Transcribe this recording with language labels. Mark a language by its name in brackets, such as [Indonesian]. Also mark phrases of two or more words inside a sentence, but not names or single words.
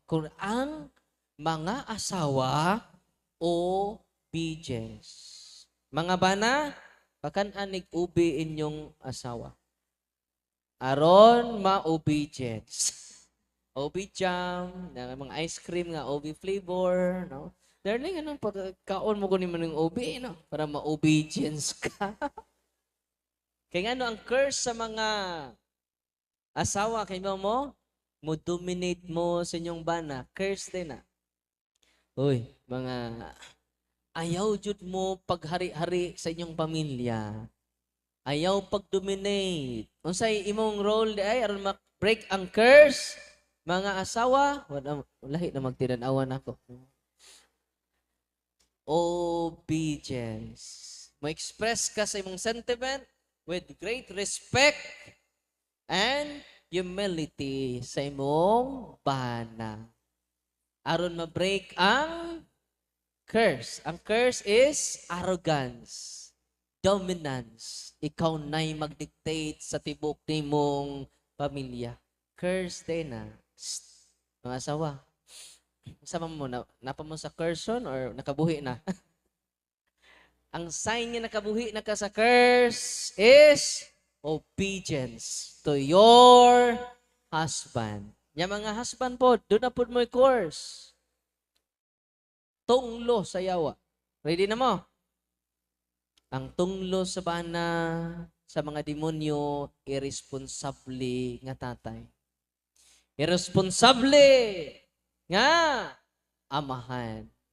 [Cebuano] Kung ang mga asawa, obedience. Mga bana, pakan-anig ubi inyong asawa. Aron ma-obedience. Obi jam, mga ice cream nga, obi flavor, no? Darling, anong pagkaon mo ko naman ng obi, no? Para ma-obedience ka. [Filipino] Kaya ano, [Cebuano] ang curse sa mga asawa, kay mo dominate mo sa inyong bana, curse din na. Uy, mga ayaw jud mo paghari-hari sa inyong pamilya. Ayaw pag-dominate. Unsay imong role di ay aron ma-break ang curse? Mga asawa, lahi na magtinanawan ako. Obedience. Ma-express ka sa imong sentiment [English] with great respect and humility [Cebuano] sa imong bana. Aron ma-break ang curse. [English] Ang curse is arrogance, dominance. [Cebuano] Ikaw na'y mag-dictate sa tibok nimong pamilya. Curse din na. Mga asawa. Sama mo, napa mo sa curse or nakabuhi na? Ang sign niya nakabuhi na ka sa curse [English] is obedience to your husband. [Filipino] Yung mga husband po, doon na po mo yung course. [Cebuano] Tunglo sa yawa. Ready na mo? Ang tunglo sa bana sa mga demonyo, irresponsable nga tatay. Irresponsable nga amahan.